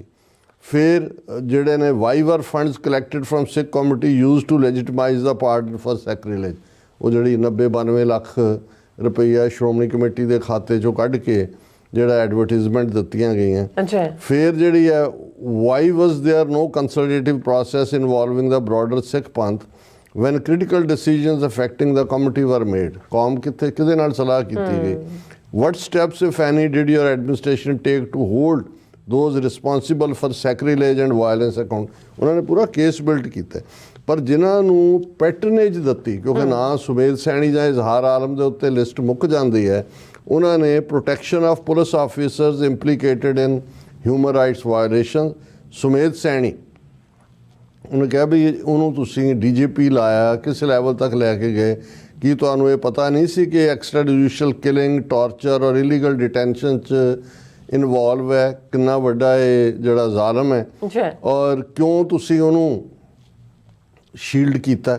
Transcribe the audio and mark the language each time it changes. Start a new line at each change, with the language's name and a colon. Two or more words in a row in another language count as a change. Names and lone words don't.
Punjabi: ਫਿਰ ਜਿਹੜੇ ਨੇ
English: why were funds collected from Sikh community used to legitimize the pardon for sacrilege,
Punjabi: ਉਹ ਜਿਹੜੀ 90-92 ਲੱਖ ਰੁਪਈਆ ਸ਼੍ਰੋਮਣੀ ਕਮੇਟੀ ਦੇ ਖਾਤੇ 'ਚੋਂ ਕੱਢ ਕੇ ਜਿਹੜਾ ਐਡਵਰਟੀਜ਼ਮੈਂਟ ਦਿੱਤੀਆਂ ਗਈਆਂ। ਫਿਰ ਜਿਹੜੀ ਹੈ
English: why was there no consultative process involving the broader Sikh Panth when critical decisions affecting the committee were made,
Punjabi: ਕੌਮ ਕਿਹਦੇ ਨਾਲ ਸਲਾਹ ਕੀਤੀ ਗਈ।
English: what steps if any did your administration take to hold those responsible for sacrilege and violence account,
Punjabi: ਉਹਨਾਂ ਨੇ ਪੂਰਾ
English: case built
Punjabi: ਕੀਤਾ। ਪਰ ਜਿਨ੍ਹਾਂ ਨੂੰ ਪੈਟਰਨੇਜ ਦਿੱਤੀ, ਕਿਉਂਕਿ ਨਾ ਸੁਮੇਧ ਸੈਣੀ ਜਾਂ ਇਜ਼ਹਾਰ ਆਲਮ ਦੇ ਉੱਤੇ ਲਿਸਟ ਮੁੱਕ ਜਾਂਦੀ ਹੈ, ਉਹਨਾਂ ਨੇ
English: protection of police officers implicated in human rights violation,
Punjabi: ਸੁਮੇਧ ਸੈਣੀ ਉਹਨੇ ਕਿਹਾ ਵੀ ਉਹਨੂੰ ਤੁਸੀਂ DGP ਲਾਇਆ, ਕਿਸ ਲੈਵਲ ਤੱਕ ਲੈ ਕੇ ਗਏ, ਕੀ ਤੁਹਾਨੂੰ ਇਹ ਪਤਾ ਨਹੀਂ ਸੀ ਕਿ
English: extra judicial killing, torture
Punjabi: ਔਰ
English: illegal detention
Punjabi: 'ਚ ਇਨਵੋਲਵ ਹੈ, ਕਿੰਨਾ ਵੱਡਾ ਇਹ ਜਿਹੜਾ ਜ਼ਾਲਮ ਹੈ, ਔਰ ਕਿਉਂ ਤੁਸੀਂ ਉਹਨੂੰ ਸ਼ੀਲਡ ਕੀਤਾ।